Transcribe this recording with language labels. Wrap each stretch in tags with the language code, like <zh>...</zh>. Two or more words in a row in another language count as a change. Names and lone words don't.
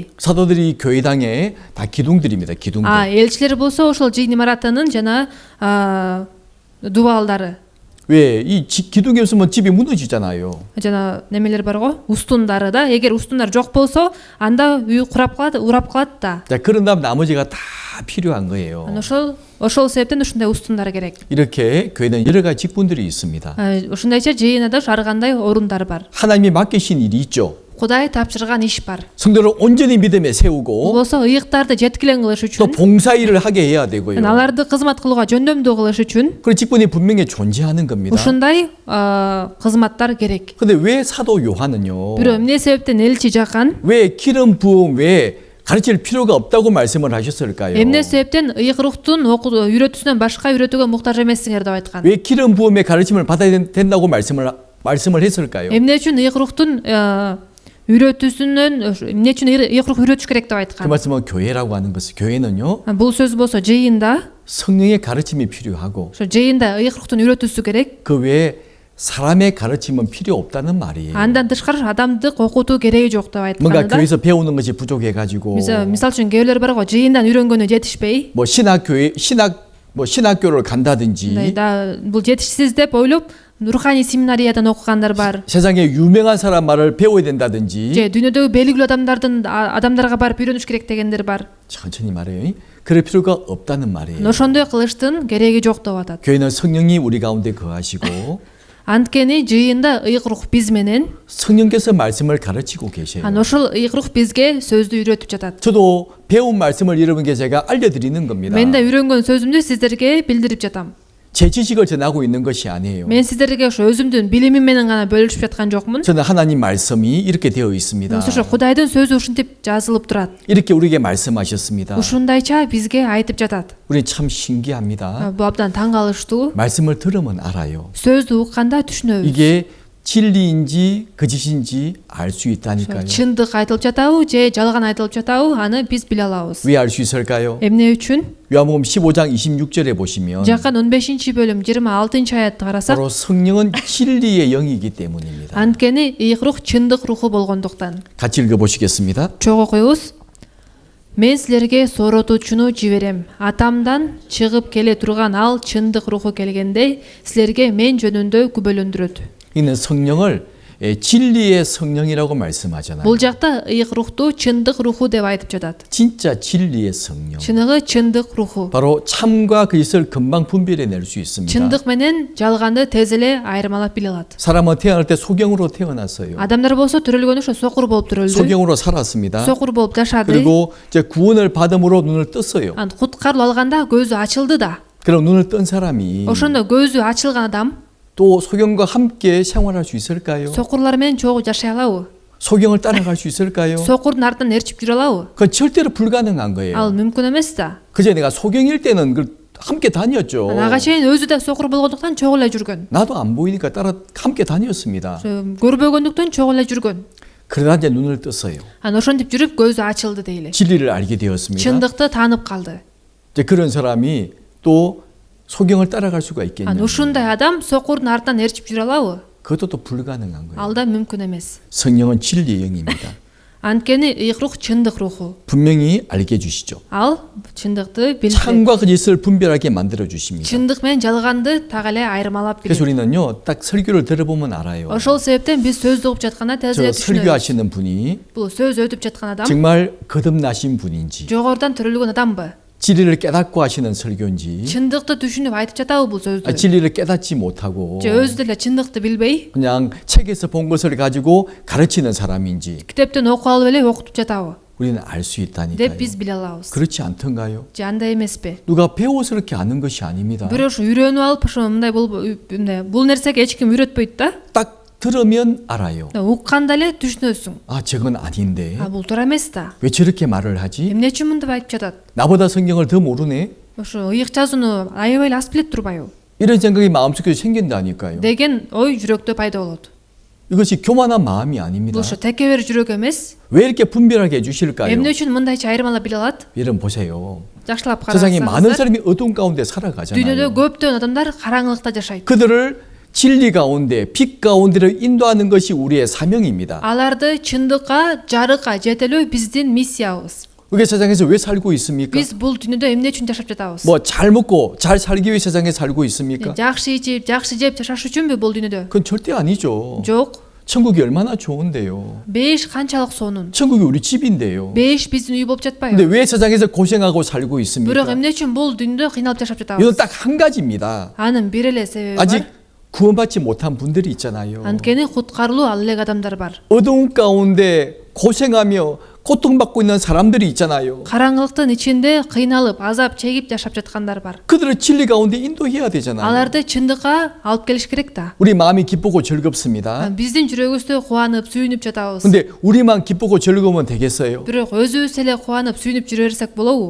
<ko>사도들이 이 교회당의 다 기둥들입니다. 기둥들.</ko> <ky>элчилер болсо ошол жыйын имаратынын жана дубалдары.</ky> <ko>왜 이 기둥이 없으면 집이 무너지잖아요.</ko> <ky>жана немелер барго, устундары да. эгер устундар жок болсо анда үй урап калат да.</ky> <ko>자, 그런 다음 나머지가 다 필요한 거예요.</ko> <ky>ошол себептен ушундай устундар керек.</ky> <ko>이렇게 교회는 여러 가지 직분들이 있습니다.</ko> <ky>ушундайча жыйында ар кандай орундар бар.</ky> <ko>하나님이 맡기신 일이 있죠.</ko> <ky>Кудай тапшырган иш бар.</ky> <ko>성도를 온전히 믿음에</ko> <ky>Бул</ky> <ko>세우고</ko> <ky>болсо ыйыктарды жеткилен кылыш</ky> <ko>또</ko> <ky>үчүн,</ky> <ko>봉사 일을 하게 해야 되고요.</ko> <ky>аларды кызмат кылууга жөндөмдүү кылыш үчүн</ky> <ko>그런 직분이 분명히 존재하는 겁니다.</ko> <ky>ушундай кызматтар керек.</ky> <ko>근데 왜 사도 요한은요?</ko> <ky>Бирок эмне себептен элчи Жакан</ky> <ko>왜 기름 부음 왜 가르칠 필요가 없다고 말씀을 하셨을까요?</ko> <ky>эмне себептен ыйык рухтун үйрөтүүсүнөн башка үйрөтүүгө муктаж эмессиңер деп айткан?</ky> <ko>왜 기름 부음의 가르침을 받아야 된다고 말씀을 했을까요?</ko> <ky>эмне үчүн ыйык рухтун үйрөтүүсүнөн эмне үчүн ыйык рух үйрөтүш керек деп</ky> <ko>그</ko> <ky>айткан?</ky> <ko>말씀은 교회라고 하는 것은 교회는요</ko> <ky>Бул сөз болсо жыйында,</ky> <ko>성령의 가르침이 필요하고</ko> <ky>ошо жыйында ыйык рухтун үйрөтүүсү керек.</ky> <ko>그 외에 사람의 가르침은 필요 없다는 말이에요.</ko> <ky>Андан тышкары адамдык окутуу кереги жок деп</ky> <ko>뭔가</ko> <ky>айткан да.</ky> <ko>교회에서 배우는 것이 부족해가지고</ko> <ky>мисалы үчүн кээбилер барго, жыйындан үйрөнгөнү жетишпей.</ky> <ko>뭐 신학교를 간다든지</ko> <ky>бул жетишсиз деп ойлоп руханий семинариядан окугандар бар.</ky> <ko>세상에 유명한 사람 말을 배워야 된다든지</ko> <ky>же дүйнөдөгү белгилүү адамдарга барып үйрөнүш керек дегендер бар.</ky> <ko>천천히 말해요. 그럴 필요가 없다는 말이에요.</ko> <ky>ошондой кылыштын кереги жок деп атат.</ky> <ko>교회는 성령이 우리 가운데 거하시고</ko> <ky>анткени жыйында ыйык рух биз менен,</ky> <ko>성령께서 말씀을 가르치고 계세요.</ko> <ky>ошол ыйык рух бизге сөздү үйрөтүп жатат.</ky> <ko>저도 배운 말씀을 여러분께 제가 알려드리는 겁니다.</ko> <ky>мен да үйрөнгөн сөзүмдү сиздерге билдирип жатам.</ky> <ko>제 지식을 전하고 있는 것이 아니에요.</ko> <ky>мен сиздерге ошо өзүмдүн билимим менен гана бөлүшүп жаткан жокмун.</ky> <ko>저는 하나님 말씀이 이렇게 되어 있습니다.</ko> <ky>ошо Кудайдын сөзү ушинтип жазылып турат.</ky> <ko>이렇게 우리에게 말씀하셨습니다.</ko> <ky>ушундайча бизге айтып жатат.</ky> <ko>우리 참 신기합니다.</ko> <ky>бул абдан таң калыштуу.</ky> <ko>말씀을 들으면 알아요.</ko> <ky>сөздү укканда түшүнөбүз.</ky> <ko>이게 진리인지 거짓인지 알 수 있다니까요.</ko> <ky>чындык айтылып жатабы же жалган айтылып жатабы аны биз биле алабыз.</ky> <ko>왜 알 수 있을까요?</ko> <ky>эмне үчүн?</ky> <ko>요한복음 15장 26절에 보시면</ko> <ky>Жакан 15-бөлүм 26-аятты карасак,</ky> <ko>바로 성령은 진리의 영이기 때문입니다.</ko> <ky>анткени ыйык рух чындык руху болгондуктан.</ky> <ko>같이 읽어보시겠습니다.</ko> <ky>чогуу окуйбуз. Мен силерге сооротуучуну жиберем. Атамдан чыгып келе турган ал чындык руху келгенде силерге мен жөнүндө күбөлөндүрөт.</ky> <ko>이는 성령을 진리의 성령이라고 말씀하잖아요.</ko> <ky>бул жакта ыйык рухту чындык руху деп айтып жатат.</ky> <ko>진짜 진리의 성령.</ko> <ky>чыныгы чындык руху.</ky> <ko>바로 참과 거짓을 금방 분별해낼 수 있습니다.</ko> <ky>чындык менен жалганды тез эле айырмалап биле алат.</ky> <ko>사람은 태어날 때 소경으로 태어났어요.</ko> <ky>адамдар болсо төрөлгөнү ошо сокур болуп төрөлдү.</ky> <ko>소경으로 살았습니다.</ko> <ky>сокур болуп жашады.</ky> <ko>그리고 이제 구원을 받음으로 눈을 떴어요.</ko> <ky>куткарылып алганда көзү ачылды да.</ky> <ko>그럼 눈을 뜬 사람이</ko> <ky>ошондо көзү ачылган адам</ky> <ko>또 소경과 함께 생활할 수 있을까요?</ko> <ky>сокурлар менен чогуу жашай алабы?</ky> <ko>소경을 따라갈 수 있을까요?</ko> <ky>сокурдун артынан ээрчип жүрө алабы?</ky> <ko>그건 절대로 불가능한</ko> <ky>ал</ky> <ko>거예요.</ko> <ky>мүмкүн эмес да.</ky> <ko>그제 내가 소경일 때는 함께 다녔죠.</ko> <ky>ага чейин өзү да сокур болгондуктан чогуу эле жүргөн.</ky> <ko>나도 안 보이니까 함께 다녔습니다.</ko> <ky>көрбөгөндүктөн чогуу эле жүргөн.</ky> <ko>그러다 이제 눈을 떴어요.</ko> <ky>ошентип жүрүп көзү ачылды дейли.</ky> <ko>진리를 알게 되었습니다.</ko> <ky>чындыкты таанып калды.</ky> <ko>이제 그런 사람이 또 소경을 따라갈 수가 있겠냐?</ko> <ky>ушундай адам сокурдун артынан ээрчип жүрө алабы?</ky> <ko>그것도 또 불가능한 거예요.</ko> <ky>ал да мүмкүн эмес.</ky> <ko>성령은 진리의 영입니다.</ko> <ky>анткени ыйык рух чындык руху.</ky> <ko>분명히 알게 해주시죠.</ko> <ky>ал чындыкты билдирет.</ky> <ko>참과 거짓을 분별하게 만들어 주십니다.</ko> <ky>чындык менен жалганды так эле айырмалап</ky> <ko>그래서</ko> <ky>билет.</ky> <ko>우리는요, 딱 설교를 들어보면 알아요.</ko> <ky>ошол себептен биз сөздү угуп жатканда тез</ky> <ko>저</ko> <ky>эле түшүнөбүз.</ky> <ko>설교하시는 분이</ko> <ky>бул сөз өтүп жаткан адам</ky> <ko>정말 거듭나신 분인지,</ko> <ky>жогорудан төрөлгөн адамбы?</ky> <ko>진리를 깨닫고 하시는 설교인지,</ko> <ky>чындыкты түшүнүп айтып жатабы бул сөздү?</ky> <ko>진리를 깨닫지 못하고</ko> <ky>же өзү деле чындыкты билбей</ky> <ko>그냥 책에서 본 것을 가지고 가르치는 사람인지</ko> <ky>китептен окуп алып эле окутуп жатабы</ky> <ko>우리는 알 수</ko> <ky>деп</ky> <ko>있다니까요.</ko> <ky>биз биле алабыз.</ky> <ko>그렇지 않던가요?</ko> <ky>же андай эмеспи?</ky> <ko>누가 배워서 그렇게 아는 것이 아닙니다.</ko> <ky>бирөө ушу үйрөнүп алып ошо мындай бул нерсеге эч ким үйрөтпөйт да.</ky> <ko>딱 들으면 알아요.</ko> <ky>укканда эле түшүнөсүң.</ky> <ko>아, 저건 아닌데.</ko> <ky>бул туура эмес да.</ky> <ko>왜 저렇게 말을 하지?</ko> <ky>эмне үчүн мынтип айтып жатат?</ky> <ko>나보다 성경을 더 모르네?</ko> <ky>ошо ыйык жазууну аябай эле аз билет турбайбы?</ky> <ko>이런 생각이 마음속에 생긴다니까요.</ko> <ky>деген ой жүрөктө пайда болот.</ky> <ko>이것이 교만한 마음이 아닙니다.</ko> <ky>Бул ошо текебер жүрөк эмес.</ky> <ko>왜 이렇게 분별하게 해주실까요?</ko> <ky>Эмне үчүн мындайча айырмалап биле алат?</ky> <ko>여러분 보세요.</ko> <ky>Жакшылап</ky> <ko>세상에 많은</ko> <ky>карасаңыздар,</ky> <ko>사람이 어두운 가운데</ko> <ky>дүйнөдө</ky> <ko>살아가잖아요.</ko> <ky>көптөгөн адамдар караңгылыкта жашайт.</ky> <ko>그들을 진리 가운데 빛 가운데로 인도하는 것이 우리의 사명입니다.</ko> <ky>Аларды чындыкка, жарыкка жетелөө биздин миссиябыз.</ky> <ko>그게 세상에서 왜 살고 있습니까?</ko> <ky>Биз бул дүйнөдө эмне үчүн жашап жатабыз?</ky> <ko>뭐 잘 먹고 잘 살기 위해 세상에 살고 있습니까?</ko> <ky>Жакшы ичип, жакшы жеп жашаш үчүнбү бул дүйнөдө?</ky> <ko>그건 절대 아니죠.</ko> <ky>Жок.</ky> <ko>천국이 얼마나 좋은데요.</ko> <ky>Беш канчалык сонун.</ky> <ko>천국이 우리 집인데요.</ko> <ky>Беш биздин үй болуп</ky> <ko>근데</ko> <ky>жатпайбы?</ky> <ko>왜 세상에서 고생하고 살고</ko> <ky>Бирок</ky> <ko>있습니까?</ko> <ky>эмне үчүн бул дүйнөдө кыйналып жашап</ky> <ko>이건</ko> <ky>жатабыз?</ky> <ko>딱 한 가지입니다.</ko> <ky>Анын бир эле себеби</ky> <ko>아직</ko> <ky>бар.</ky> <ko>구원받지 못한 분들이 있잖아요.</ko> <ky>Анткени куткарылуу ал элек адамдар бар.</ky> <ko>어두운 가운데 고생하며 고통받고 있는 사람들이 있잖아요.</ko> <ky>Караңгылыктын ичинде кыйналып, азап чегип жашап жаткандар бар.</ky> <ko>그들을 진리 가운데 인도해야 되잖아요.</ko> <ky>Аларды чындыкка алып келиш керек да.</ky> <ko>우리 마음이 기쁘고 즐겁습니다.</ko> <ky>Биздин жүрөгүбүздө кубанып, сүйүнүп жатабыз.</ky> <ko>근데 우리만 기쁘고 즐거우면 되겠어요?</ko> <ky>Бирок өзүбүз эле кубанып, сүйүнүп жүрө берсек болобу?</ky>